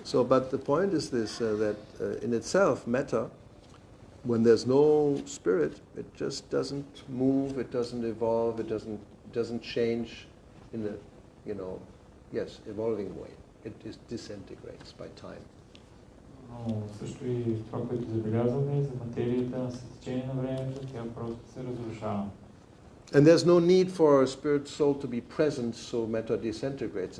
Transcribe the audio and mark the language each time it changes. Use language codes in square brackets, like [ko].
[en] So, but the point is this, that in itself, matter, when there's no spirit, it just doesn't move, it doesn't evolve, it doesn't change in a, evolving way. It disintegrates by time. [bg] Но също и това, което забелязваме за материята, с течение на времето, тя просто се разрушава. [en] And there's no need for a spirit soul to be present so matter disintegrates.